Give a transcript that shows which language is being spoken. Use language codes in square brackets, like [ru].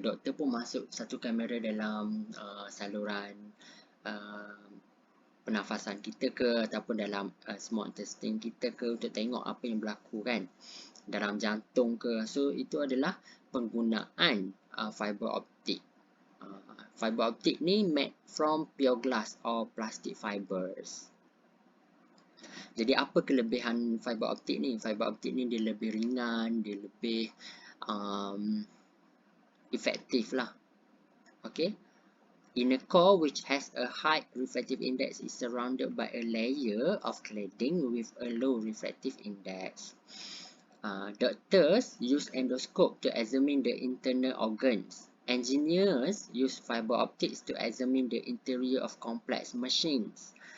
[ms] Doktor pun masuk satu kamera dalam saluran pernafasan kita ke ataupun dalam [en] small intestine [ms] kita ke untuk tengok apa yang berlaku kan dalam jantung ke. So itu adalah penggunaan fiber optik. [en] Fiber optik ni made from pure glass or plastic fibers. [ms] Jadi apa kelebihan fiber optik ni? Fiber optik ni dia lebih ringan, dia lebih efektif lah. [en] Okay. Inner core, which has a high refractive index, is surrounded by a layer of cladding with a low refractive index. Doctors use endoscope to examine the internal organs. Engineers use fiber optics to examine the interior of complex machines.